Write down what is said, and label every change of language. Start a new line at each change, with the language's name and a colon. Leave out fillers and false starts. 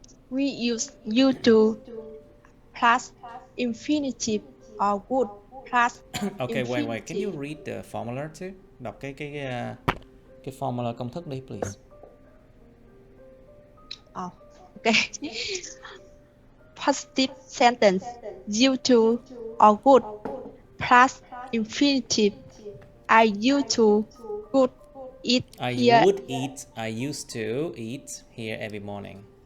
English: We use you to plus infinitive or would plus Okay, wait. Can you read the formula too?
Vietnamese: Đọc cái formula công thức đi, please.
English: Oh, okay. Positive sentence, due to or would plus infinitive I used to go eat here. I used to eat here every morning.